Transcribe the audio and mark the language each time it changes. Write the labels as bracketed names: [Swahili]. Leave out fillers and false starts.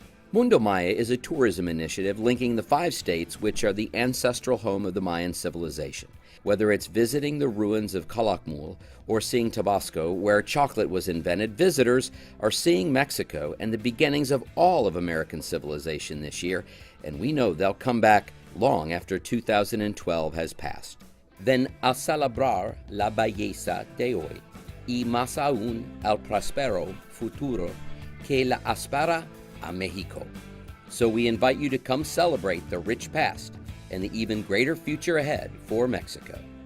[English] Mundo Maya is a tourism initiative linking the 5 states which are the ancestral home of the Mayan civilization. Whether it's visiting the ruins of Calakmul or seeing Tabasco, where chocolate was invented, visitors are seeing Mexico and the beginnings of all of American civilization this year, and we know they'll come back long after 2012 has passed. [Spanish] Ven a celebrar la belleza de hoy y más aún el próspero futuro que la espera a Mexico. [English] So we invite you to come celebrate the rich past and the even greater future ahead for Mexico.